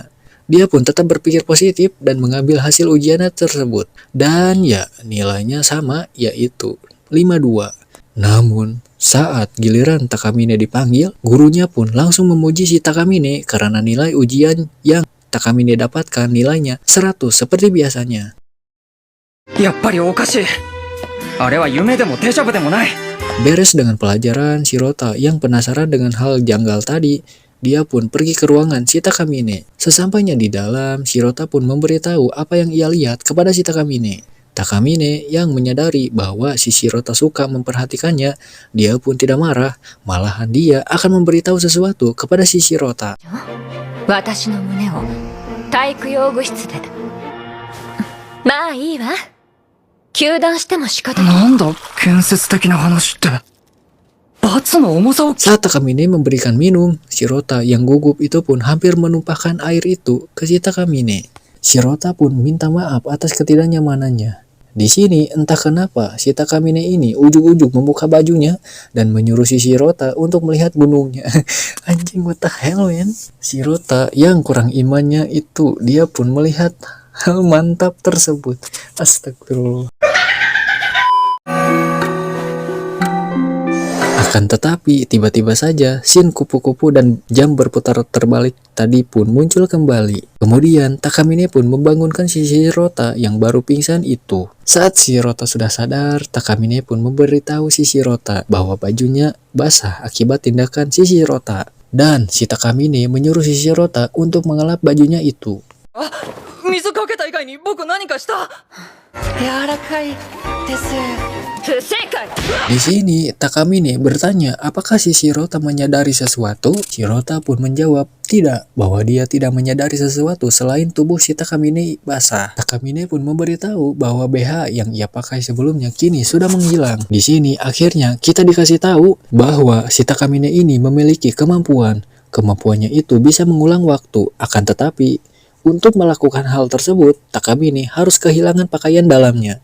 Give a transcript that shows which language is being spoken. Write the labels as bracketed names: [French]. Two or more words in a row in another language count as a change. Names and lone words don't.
[Indonesian] Dia pun tetap berpikir positif dan mengambil hasil ujiannya tersebut. Dan ya nilainya sama, yaitu 52. Namun saat giliran Takamine dipanggil, gurunya pun langsung memuji si Takamine karena nilai ujian yang Takamine dapatkan nilainya 100 seperti biasanya. [Japanese] やっぱりおかしい。あれは夢でもデジャブでもない。 [Indonesian] Beres dengan pelajaran, Shirota yang penasaran dengan hal janggal tadi, dia pun pergi ke ruangan si Takamine. Sesampainya di dalam, Shirota pun memberitahu apa yang ia lihat kepada si Takamine. Takamine yang menyadari bahwa si Shirota suka memperhatikannya, dia pun tidak marah, malahan dia akan memberitahu sesuatu kepada si Shirota. [Japanese] 私の胸を体育用具室で。まあいいわ。糾弾しても仕方ない。なんだ建設的な話って。罰の重さを。 [Indonesian] Saat Takamine memberikan minum, Shirota yang gugup itu pun hampir menumpahkan air itu ke si Takamine. Shirota pun minta maaf atas ketidaknyamanannya. Di sini entah kenapa si Takamine ini ujuk-ujuk membuka bajunya dan menyuruh si Shirota untuk melihat gunungnya. Anjing, [English] what the hell man. [Indonesian] Shirota yang kurang imannya itu dia pun melihat hal mantap tersebut. Astagfirullah. Akan tetapi tiba-tiba saja scene kupu-kupu dan jam berputar terbalik tadi pun muncul kembali. Kemudian Takamine pun membangunkan si Shirota yang baru pingsan itu. Saat Shirota sudah sadar, Takamine pun memberitahu si Shirota bahwa bajunya basah akibat tindakan si Shirota. Dan si Takamine menyuruh si Shirota untuk mengelap bajunya itu. [Japanese] 水かけた以外に僕何かした？柔らかいです。不正解。 [Indonesian] Di sini Takamine bertanya apakah si Shirota menyadari sesuatu. Shirota pun menjawab tidak, bahwa dia tidak menyadari sesuatu selain tubuh si Takamine basah. Takamine pun memberitahu bahwa BH yang ia pakai sebelumnya kini sudah menghilang. Di sini akhirnya kita dikasih tahu bahwa si Takamine ini memiliki kemampuan Kemampuannya itu bisa mengulang waktu, akan tetapi untuk melakukan hal tersebut, Takamine harus kehilangan pakaian dalamnya.